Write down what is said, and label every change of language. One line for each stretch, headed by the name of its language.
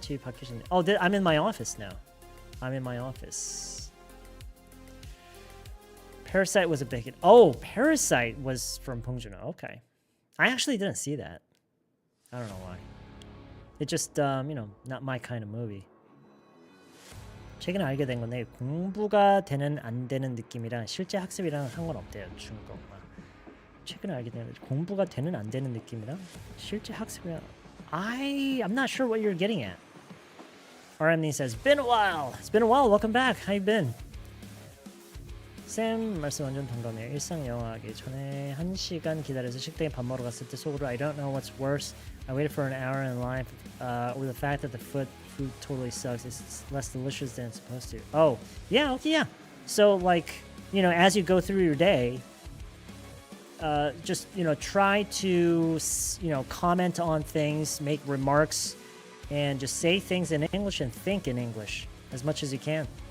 Korean: 집이 바뀌셨나요?
English: Oh, I'm in my office now. I'm in my office. Parasite was a big hit. Oh, Parasite was from Bong Joon-ho. Okay. I actually didn't see that. I don't know why. It just, you know, not my kind of movie.
Korean: 최근에 알게 된 건데 공부가 되는 안 되는 느낌이랑 실제 학습이랑 상관없대요. 중국어가. 최근에 알게 된 건데 공부가 되는 안 되는 느낌이랑 실제 학습이랑
English: I'm not sure what you're getting at. RMD says, been a while. It's been a while. Welcome back. How you been?
Korean: 쌤 말씀 완전 동감해요. 일상 영어하기 전에 1시간 기다려서 식당에 밥 먹으러 갔을 때 속으로
English: I don't know what's worse. I waited for an hour in line or the fact that the food totally sucks. It's less delicious than it's supposed to. Oh, yeah, okay, yeah. So, like, you know, as you go through your day, just, you know, try to, you know, comment on things, make remarks, and just say things in English and think in English as much as you can.